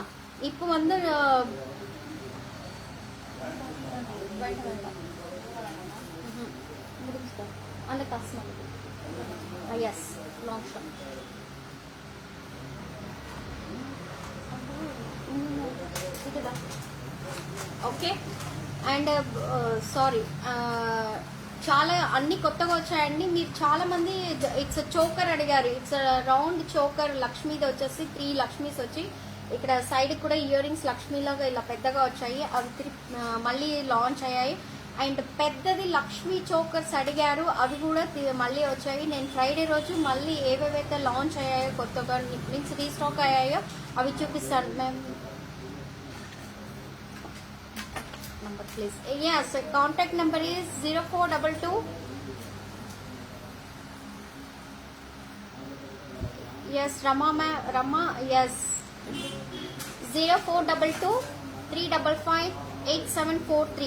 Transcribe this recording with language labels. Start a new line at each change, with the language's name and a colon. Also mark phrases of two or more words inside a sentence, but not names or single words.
Tamil: இப்போ வந்து அந்த
English: customer es long shot.
Tamil: இதுதான் ఓకే.
Telugu: అండ్ సారీ, చాలా అన్ని కొత్తగా వచ్చాయండి. మీరు చాలా మంది
English: its choker
Telugu: అడిగారు.
English: its round choker
Telugu: లక్ష్మీది వచ్చేసి 3 లక్ష్మీస్ వచ్చి ఇక్కడ సైడ్ కూడా
English: ear rings
Telugu: లక్ష్మీలాగా ఇలా పెద్దగా వచ్చాయి. అవి మళ్ళీ లాంచ్ అయ్యాయి. అండ్ పెద్దది లక్ష్మీ చోకర్స్ అడిగారు, అవి కూడా మళ్ళీ వచ్చాయి. నేను ఫ్రైడే రోజు మళ్ళీ ఏవేవైతే లాంచ్ అయ్యాయో కొత్తగా
English: means restock
Telugu: అయ్యాయో అవి చూపిస్తాను మ్యామ్.
English: Number please. Yes, contact number is 0422. Yes, Rama, yes. 0422 355 8743.